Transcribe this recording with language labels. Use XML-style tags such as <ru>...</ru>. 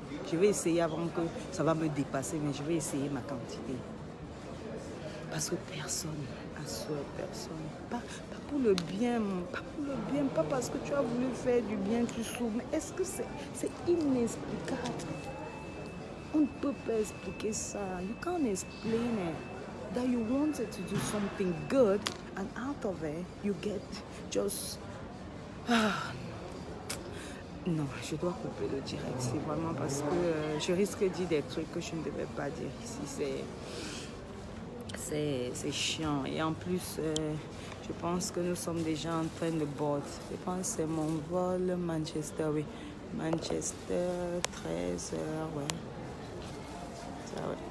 <fr>Je vais essayer avant que ça va me dépasser, mais je vais essayer ma quantité. Parce que personne, à soi, personne. Pas pour le bien, pas pour le bien, pas parce que tu as voulu faire du bien, tu souffres. Mais est-ce que c'est inexplicable? On ne peut pas expliquer ça.</fr> <en>You can't explain it. That you wanted to do something good and out of it, you get just...</en> <fr>Non, je dois couper le direct. C'est vraiment parce que je risque de dire des trucs que je ne devais pas dire ici. C'est chiant. Et en plus, je pense que nous sommes déjà en train de board. Je pense que c'est mon vol Manchester, oui. Manchester, 13h, ouais. Ça, ouais.</fr>